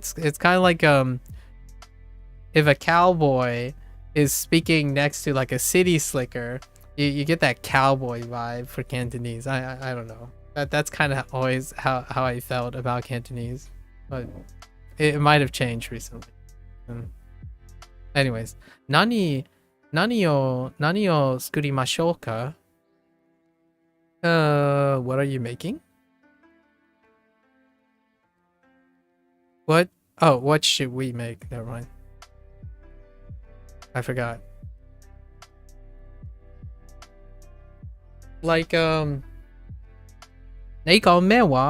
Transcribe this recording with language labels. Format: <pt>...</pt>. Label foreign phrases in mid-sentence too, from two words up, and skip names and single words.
<en>It's kind of like if a cowboy is speaking next to like a city slicker, you get that cowboy vibe for Cantonese. I don't know. That's kind of always how I felt about Cantonese, but it might have changed recently. Anyways,</en> <ja>nani o tsukurimashou ka?</ja> <en>What are you making? What? Oh, what should we make? Never mind. I forgot. Like, Neiko Mewa?</en>